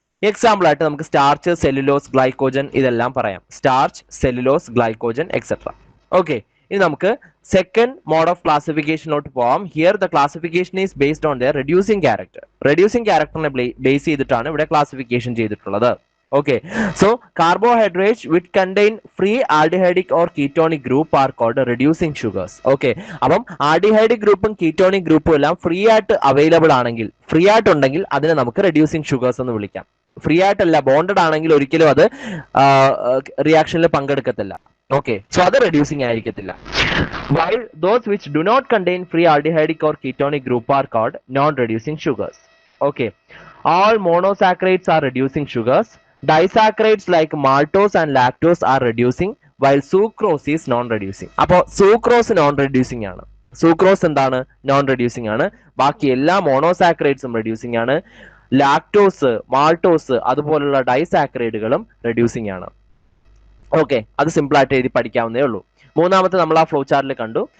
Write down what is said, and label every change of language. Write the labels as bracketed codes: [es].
[ml] Example ആയിട്ട് നമുക്ക് starch, cellulose, glycogen ഇതെല്ലാം പറയാം. Starch, cellulose, glycogen etcetera. Okay, ഇനി നമുക്ക് സെക്കൻഡ് മോഡ് ഓഫ് ക്ലാസിഫിക്കേഷനിലോട്ട് പോവാം. [en] Here the classification is based on the reducing character. [ml] Reducing ക്യാരക്ടറിനെ ബേസ് ചെയ്തിട്ടാണ് ഇവിടെ ക്ലാസിഫിക്കേഷൻ ചെയ്തിട്ടുള്ളത്. [en] Okay, so carbohydrates which contain free aldehydic or ketonic group are called reducing sugars. [ml] Okay, അപ്പം aldehydic ഗ്രൂപ്പും ketonic ഗ്രൂപ്പും എല്ലാം free ആയിട്ട് അവൈലബിൾ ആണെങ്കിൽ, ഫ്രീ ആയിട്ടുണ്ടെങ്കിൽ അതിനെ നമുക്ക് റെഡ്യൂസിങ് ഷുഗേഴ്സ് എന്ന് വിളിക്കാം. ഫ്രീ ആയിട്ടല്ല, ബോണ്ടഡ് ആണെങ്കിൽ ഒരിക്കലും അത് റിയാക്ഷനിൽ പങ്കെടുക്കത്തില്ല. ഓക്കെ, സോ അത് റെഡ്യൂസിങ് ആയിരിക്കത്തില്ല. [en] While those which do not contain free aldehydic or ketonic group are called non-reducing sugars. Okay, all monosaccharides are reducing sugars. Disaccharides like maltose and lactose are reducing, while sucrose is non-reducing. [ml] അപ്പോൾ sucrose non-reducing ആണ്. sucrose എന്താണ്? non-reducing ആണ്. ബാക്കി എല്ലാ മോണോസാക്രൈഡ്സും reducing ആണ്. Lactose, maltose അതുപോലുള്ള ഡൈസാക്രൈഡുകളും reducing ആണ്. Okay, അത് സിമ്പിൾ ആയിട്ട് എഴുതി പഠിക്കാവുന്നേ ഉള്ളൂ. മൂന്നാമത്തെ നമ്മൾ ആ ഫ്ലോ ചാർട്ടിൽ കണ്ടു.